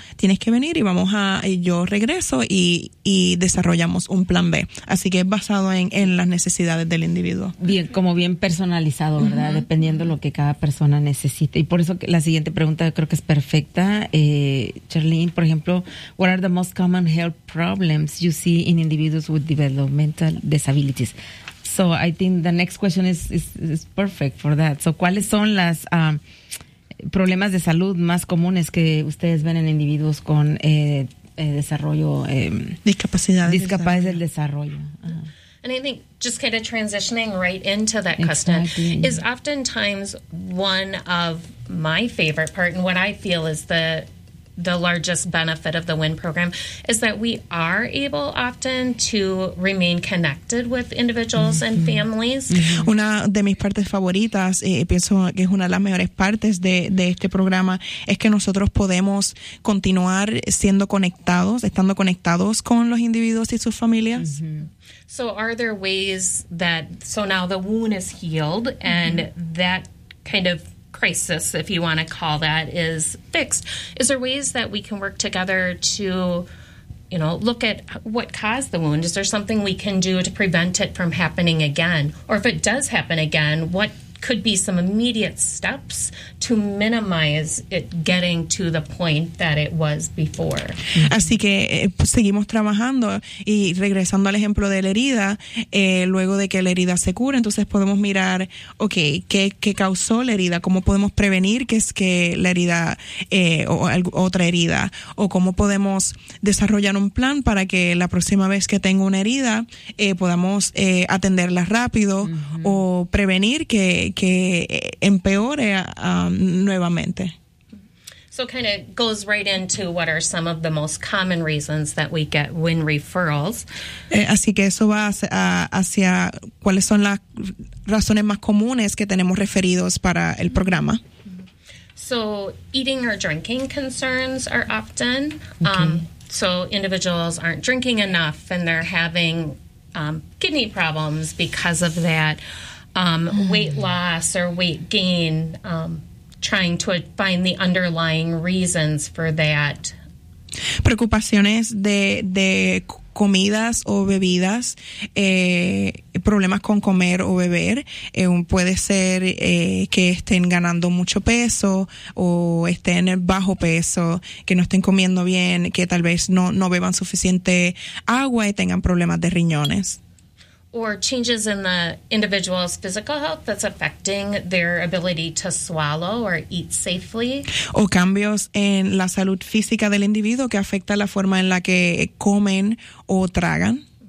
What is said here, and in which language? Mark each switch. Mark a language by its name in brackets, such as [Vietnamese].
[Spanish] tienes que venir y vamos a, y yo regreso y desarrollamos un plan B. Así que es basado en las necesidades del individuo. Bien, como bien personalizado, ¿verdad? Uh-huh. Dependiendo lo que cada persona necesite. Y por eso que la siguiente pregunta creo que es perfecta. [English] Charlene, [Spanish] por ejemplo, [English] what are the most common health problems you see in individuals with developmental disabilities? So I think the next question is perfect for that. [Spanish] So ¿cuáles son las problemas de salud más comunes que ustedes ven en individuos con desarrollo discapacidades del desarrollo? [English] And I think just kind of transitioning right into that question is oftentimes one of my favorite part, and what I feel is the largest benefit of the WIN program is that we are able often to remain connected with individuals mm-hmm. and families. Mm-hmm. [Spanish] Una de mis partes favoritas, pienso que es una de las mejores partes de este programa, es que nosotros podemos continuar siendo conectados, estando conectados con los individuos y sus familias. Mm-hmm. [English] So are there ways that, so now the wound is healed and mm-hmm. that kind of crisis, if you want to call that, is fixed. Is there ways that we can work together to, you know, look at what caused the wound? Is there something we can do to prevent it from happening again? Or if it does happen again, what could be some immediate steps to minimize it getting to the point that it was before? [Spanish] Así que seguimos trabajando y regresando al ejemplo de la herida, luego de que la herida se cura, entonces podemos mirar, okay, ¿qué causó la herida? ¿Cómo podemos prevenir que es que la herida otra herida? ¿O cómo podemos desarrollar un plan para que la próxima vez que tenga una herida podamos atenderla rápido mm-hmm. o prevenir que empeore nuevamente. [English] So kind of goes right into what are some of the most common reasons that we get WIN referrals. [Spanish] Así que eso va hacia cuáles son las razones más comunes que tenemos referidos para el programa. [English] So eating or drinking concerns are often. Okay. So individuals aren't drinking enough and they're having kidney problems because of that. Weight loss or weight gain, trying to find the underlying reasons for that. [Spanish] Preocupaciones de comidas o bebidas, problemas con comer o beber. Puede ser que estén ganando mucho peso o estén bajo peso, que no estén comiendo bien, que tal vez no beban suficiente agua y tengan problemas de riñones. [English] Or changes in the individual's physical health that's affecting their ability to swallow or eat safely. [Spanish] O cambios en la salud física del individuo que afecta la forma en la que comen o tragan.